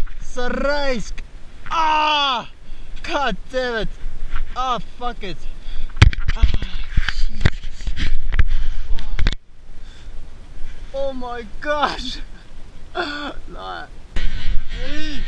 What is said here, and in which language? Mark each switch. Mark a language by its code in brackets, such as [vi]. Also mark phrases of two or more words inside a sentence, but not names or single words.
[et] Sa raisk! [en] Ah! God damn it! Ah, fuck it! Ah, Jesus! Oh my gosh! [et] Lahe! Ei!